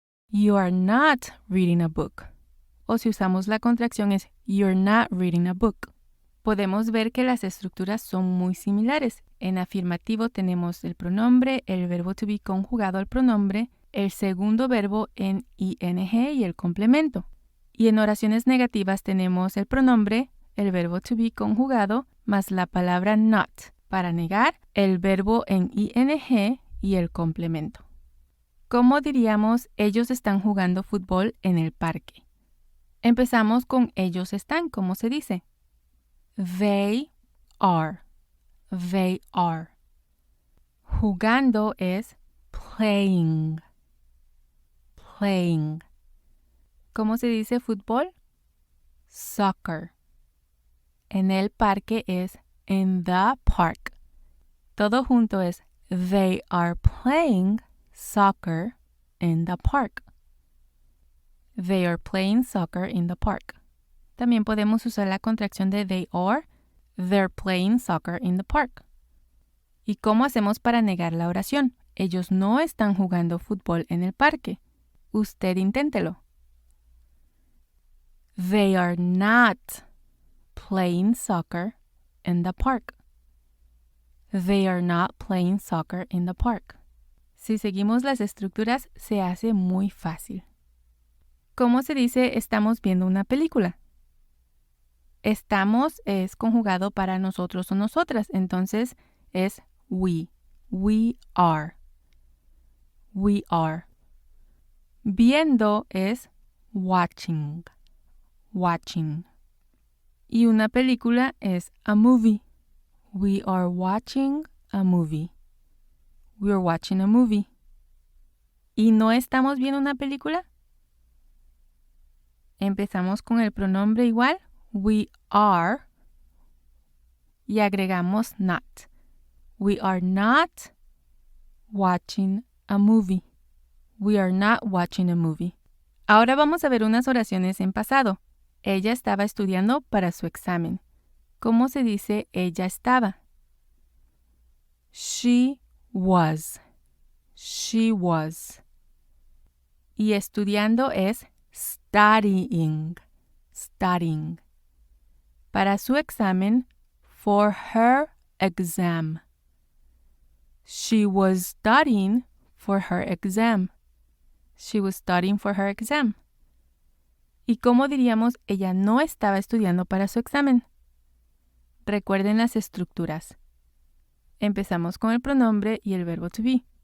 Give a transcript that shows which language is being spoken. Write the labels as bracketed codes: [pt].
[en] You are not reading a book. [es] O si usamos la contracción es [en] you're not reading a book. [es] Podemos ver que las estructuras son muy similares. En afirmativo tenemos el pronombre, el verbo to be conjugado al pronombre, el segundo verbo en ing y el complemento. Y en oraciones negativas tenemos el pronombre, el verbo to be conjugado, más la palabra not. Para negar, el verbo en ing y el complemento. ¿Cómo diríamos ellos están jugando fútbol en el parque? Empezamos con ellos están, ¿cómo se dice? [en] They are. They are. [es] Jugando es playing. Playing. ¿Cómo se dice fútbol? Soccer. En el parque es [en] in the park. [es] Todo junto es [en] they are playing soccer in the park. They are playing soccer in the park. [es] También podemos usar la contracción de they are. [en] They're playing soccer in the park. [es] ¿Y cómo hacemos para negar la oración? Ellos no están jugando fútbol en el parque. Usted inténtelo. [en] They are not playing soccer in the park. They are not playing soccer in the park. [es] Si seguimos las estructuras, se hace muy fácil. ¿Cómo se dice estamos viendo una película? Estamos es conjugado para nosotros o nosotras, entonces es we. [en] We are. We are. [es] Viendo es watching. Watching. Y una película es [en] a movie. We are watching a movie. We are watching a movie. [es] ¿Y no estamos viendo una película? Empezamos con el pronombre igual. [en] We are. [es] Y agregamos [en] not. We are not watching a movie. We are not watching a movie. [es] Ahora vamos a ver unas oraciones en pasado. Ella estaba estudiando para su examen. ¿Cómo se dice ella estaba? [en] She was. She was. [es] Y estudiando es studying. Studying. Para su examen, [en] for her exam. She was studying for her exam. She was studying for her exam. [es] ¿Y cómo diríamos ella no estaba estudiando para su examen? Recuerden las estructuras. Empezamos con el pronombre y el verbo to be.